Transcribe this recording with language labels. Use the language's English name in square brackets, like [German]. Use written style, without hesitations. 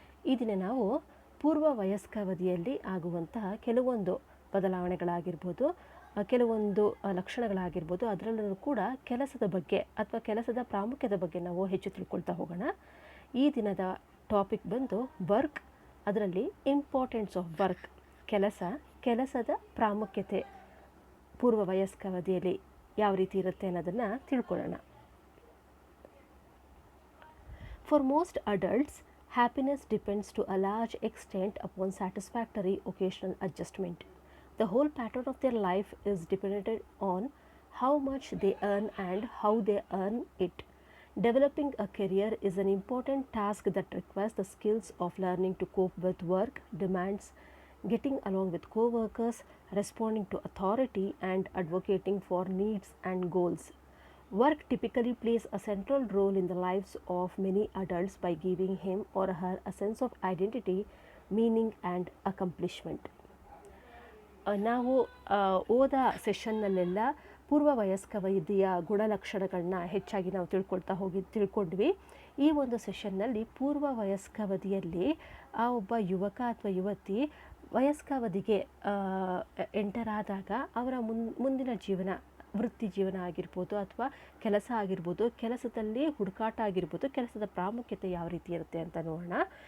[Kannada] ಈ ದಿನ ನಾವು ಪೂರ್ವ ವಯಸ್ಕಾವಧಿಯಲ್ಲಿ ಆಗುವಂತಹ ಕೆಲವೊಂದು ಬದಲಾವಣೆಗಳಾಗಿರ್ಬೋದು, ಕೆಲವೊಂದು ಲಕ್ಷಣಗಳಾಗಿರ್ಬೋದು, ಅದರಲ್ಲೂ ಕೂಡ ಕೆಲಸದ ಬಗ್ಗೆ ಅಥವಾ ಕೆಲಸದ ಪ್ರಾಮುಖ್ಯತೆ ಬಗ್ಗೆ ನಾವು ಹೆಚ್ಚು ತಿಳ್ಕೊಳ್ತಾ ಹೋಗೋಣ. ಈ ದಿನದ ಟಾಪಿಕ್ ಬಂದು ವರ್ಕ್, ಅದರಲ್ಲಿ ಇಂಪಾರ್ಟೆನ್ಸ್ ಆಫ್ ವರ್ಕ್, ಕೆಲಸದ ಪ್ರಾಮುಖ್ಯತೆ ಪೂರ್ವ ವಯಸ್ಕಾವಧಿಯಲ್ಲಿ ಯಾವ ರೀತಿ ಇರುತ್ತೆ ಅನ್ನೋದನ್ನು ತಿಳ್ಕೊಳ್ಳೋಣ. [English] For most adults, happiness depends to a large extent upon satisfactory occasional adjustment. The whole pattern of their life is dependent on how much they earn and how they earn it. Developing a career is an important task that requires the skills of learning to cope with work demands, getting along with co-workers, responding to authority, and advocating for needs and goals. Work typically plays a central role in the lives of many adults by giving him or her a sense of identity, meaning and accomplishment. [Kannada] ನಾವು ಓದ ಸೆಷನ್ನಲ್ಲೆಲ್ಲ ಪೂರ್ವ ವಯಸ್ಕಾವಧಿಯ ಗುಣಲಕ್ಷಣಗಳನ್ನ ಹೆಚ್ಚಾಗಿ ನಾವು ತಿಳ್ಕೊಂಡ್ವಿ. ಈ ಒಂದು ಸೆಷನ್ನಲ್ಲಿ ಪೂರ್ವ ವಯಸ್ಕಾವಧಿಯಲ್ಲಿ ಆ ಒಬ್ಬ ಯುವಕ ಅಥವಾ ಯುವತಿ ವಯಸ್ಕಾವಧಿಗೆ ಎಂಟರ್ ಆದಾಗ ಅವರ ಮುಂದಿನ ಜೀವನ, ವೃತ್ತಿ ಜೀವನ ಆಗಿರ್ಬೋದು ಅಥವಾ ಕೆಲಸ ಆಗಿರ್ಬೋದು, ಕೆಲಸದಲ್ಲಿ ಹುಡುಕಾಟ ಆಗಿರ್ಬೋದು, ಕೆಲಸದ ಪ್ರಾಮುಖ್ಯತೆ ಯಾವ ರೀತಿ ಇರುತ್ತೆ ಅಂತ ನೋಡೋಣ.